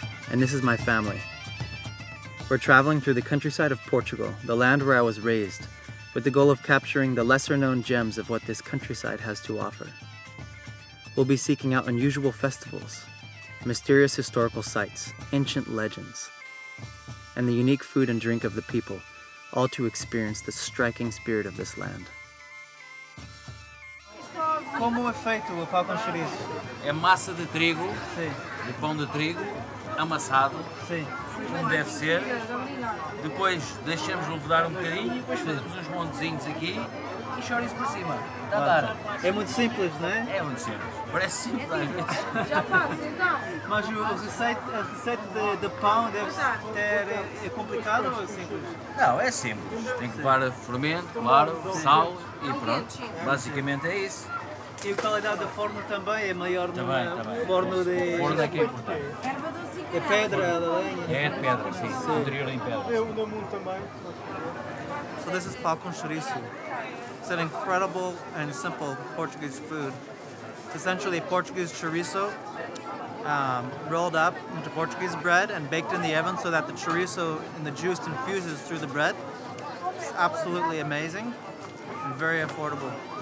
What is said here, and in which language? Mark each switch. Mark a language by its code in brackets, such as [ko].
[en] And this is my family. We're traveling through the countryside of Portugal, the land where I was raised, with the goal of capturing the lesser-known gems of what this countryside has to offer. We'll be seeking out unusual festivals, mysterious historical sites, ancient legends, and the unique food and drink of the people, all to experience the striking spirit of this land. [pt] Como é feito o pão com chouriço? É massa de trigo, Sim, de pão de trigo, amassado, sim. como deve ser. Depois deixamos levedar um bocadinho, depois fazemos uns montezinhos aqui e chouriço por cima. Está a dar. É muito simples, não é? É muito simples. Parece simples às vezes. Mas a receita de pão deve ter, é complicado ou é simples? Não, é simples. Tem que levar fermento, claro, sal e pronto. Basicamente é isso. E a qualidade da forno também é maior no Também. forno de... Forno é que é importante. É pedra, de lenha. É de pedra, sim. O interior em pedra. [en] So this is pão com chouriço. It's an incredible and simple Portuguese food. It's essentially Portuguese chorizo rolled up into Portuguese bread and baked in the oven so that the chorizo and the juice infuses through the bread. It's absolutely amazing and very affordable.